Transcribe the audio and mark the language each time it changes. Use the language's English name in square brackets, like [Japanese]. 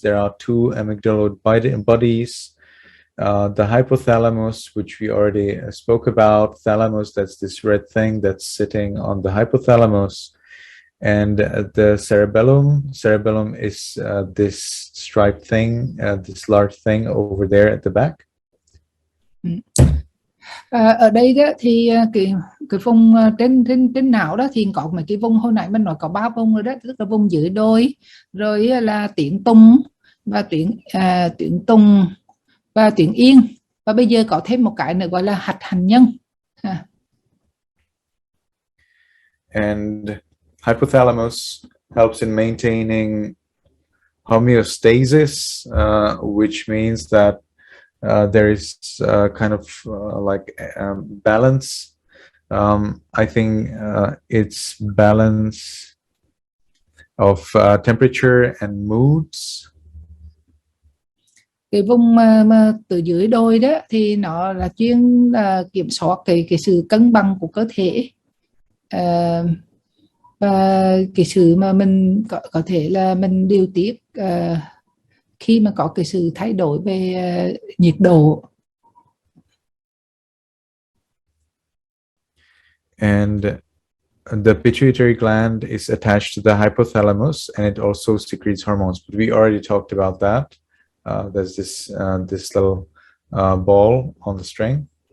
[English] There are two amygdaloid bodies. The hypothalamus, which we already spoke about. Thalamus, that's this red thing that's sitting on the hypothalamus. And the cerebellum. Cerebellum is this striped thing, this large thing over there at the back. [Vietnamese] Ở đây đó thì cái vùng trên não đó thì có mấy cái vùng, hồi nãy mình nói có 3 vùng rồi đó, tức là vùng dưới đôi, rồi là tuyến tùng và tuyến tùng và tuyến yên, và bây giờ có thêm một cái nữa gọi là hạch hành nhân. [English] And hypothalamus helps in maintaining homeostasis, which means that there is kind of like balance. I think it's balance of temperature and moods. [Vietnamese] Cái vùng mà từ dưới đôi đó thì nó là chuyên kiểm soát cái sự cân bằng của cơ thể, và cái sự mà mình có thể là mình điều tiết khi mà có cái sự thay đổi về nhiệt độ. [English] And the pituitary gland is attached to the hypothalamus, and it also secretes hormones. But we already talked about that. There's this little ball on the string.